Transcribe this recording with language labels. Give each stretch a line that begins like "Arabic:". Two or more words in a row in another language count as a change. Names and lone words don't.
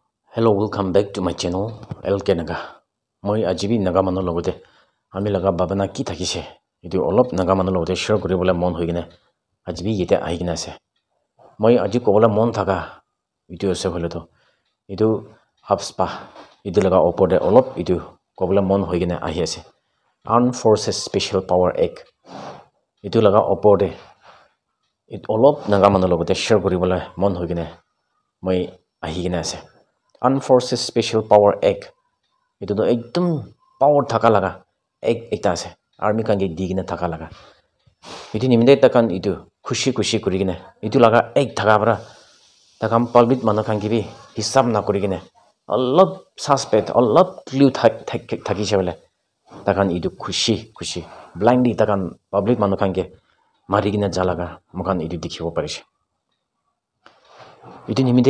English: Hello, welcome back to my channel LK Naga.
Naga Pidgin: Moi ajibi naga mano logote ami laga babana ki thakise etu olop naga mano logote share koribole mon hoigine ajibi yete aigina ase. Moi aji kobola mon thaka etu ase hole to etu hubspa etu laga opor de olop etu kobola mon hoigine ahi ase. Armed Forces Special Power Act etu laga opor de et olop naga mano logote share koribole mon hoigine moi ahigina ase. Armed Forces Special Power Act itu to ekdom power thaka laga ekta ase army kan ge digina thaka laga itu nimide takan itu khushi kurigine itu laga ek thaka bara takam public manu kan gibi hisab na kurigine alop suspect alop clue thaki chebele takan itu khushi blindly takan public manu kan ge marigine jalaga mokan itu dikhibo parise itu nimide